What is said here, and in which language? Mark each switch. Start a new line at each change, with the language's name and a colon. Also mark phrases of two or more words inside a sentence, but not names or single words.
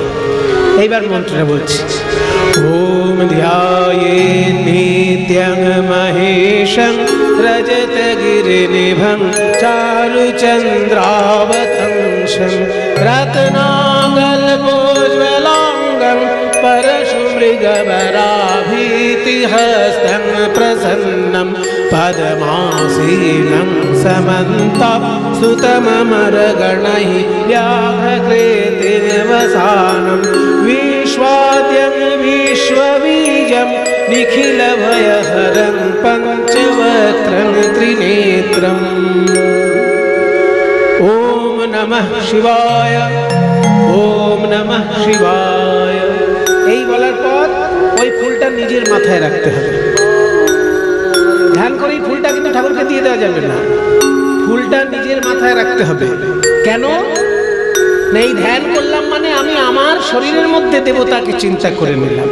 Bangla: এইবার মন্ত্রটা বলছি।
Sanskrit: ওম ধ্যায়েৎ নিত্যং মহেশং রজতগিরিনিভং চারুচন্দ্রাবতংশং রত্নাকল্পোজ্জ্বলাঙ্গং परशुमृगवराभीतिहस्तं प्रसन्नं पद्मासीनं समन्तस्तुतममरगणैः व्याघ्रकृतिनिवसानं विश्वाद्यं विश्वबीजं निखिलभयहरं पञ्चवक्त्रं त्रिनेत्रम्। ॐ नमः शिवाय, ॐ नमः शिवाय।
Bangla: এই বলার পর ওই ফুলটা নিজের মাথায় রাখতে হবে। ধ্যান করে এই ফুলটা কিন্তু ঠাকুরকে দিয়ে দেওয়া যাবে না, ফুলটা নিজের মাথায় রাখতে হবে। কেন না, এই ধ্যান করলাম মানে আমি আমার শরীরের মধ্যে দেবতাকে চিন্তা করে নিলাম।